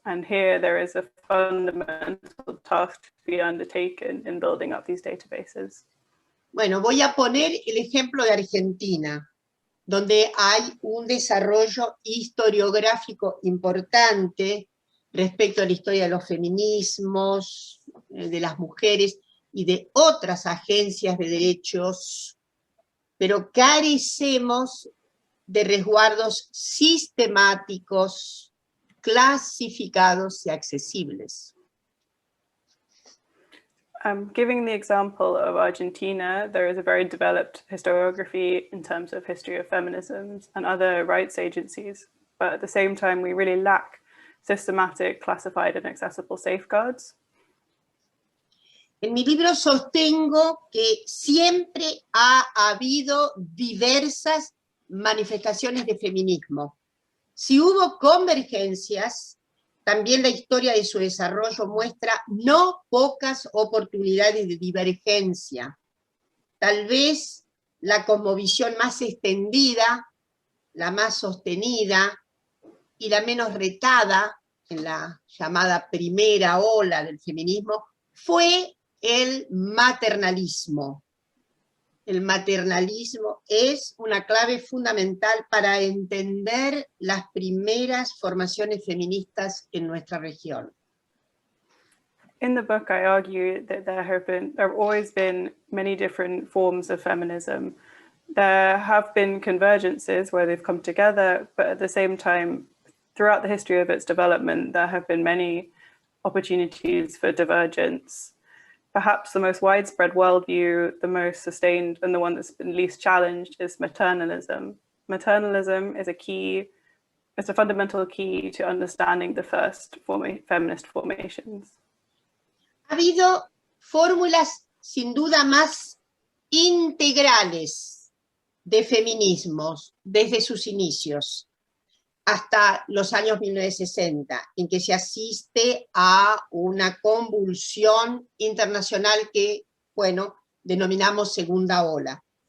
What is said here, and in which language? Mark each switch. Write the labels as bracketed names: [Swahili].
[English] And here there is a fundamental task to be undertaken in building up these databases. [Spanish] Bueno, voy a poner el ejemplo de Argentina, donde hay un desarrollo historiográfico importante respecto a la historia de los feminismos, de las mujeres y de otras agencias de derechos, pero carecemos de resguardos sistemáticos, clasificados y accesibles. [English] Giving the example of Argentina, there is a very developed historiography in terms of history of feminisms and other rights agencies, but at the same time we really lack systematic, classified and accessible safeguards. [Spanish] En mi libro sostengo que siempre ha habido diversas manifestaciones de feminismo. Si hubo convergencias, también la historia de su desarrollo muestra no pocas oportunidades de divergencia. Tal vez la cosmovisión más extendida, la más sostenida y la menos retada en la llamada primera ola del feminismo fue el maternalismo. El maternalismo es una clave fundamental para entender las primeras formaciones feministas en nuestra región. [English] In the book, I argue that there have always been many different forms of feminism. There have been convergences where they've come together, but at the same time, throughout the history of its development, there have been many opportunities for divergence. Perhaps the most widespread worldview, the most sustained, and the one that's been least challenged is maternalism. Maternalism is it's a fundamental key to understanding the first feminist formations. [Spanish] Ha habido fórmulas sin duda más integrales de feminismos desde sus inicios hasta los años 1960, en que se asiste a una convulsión internacional que, bueno, denominamos segunda ola.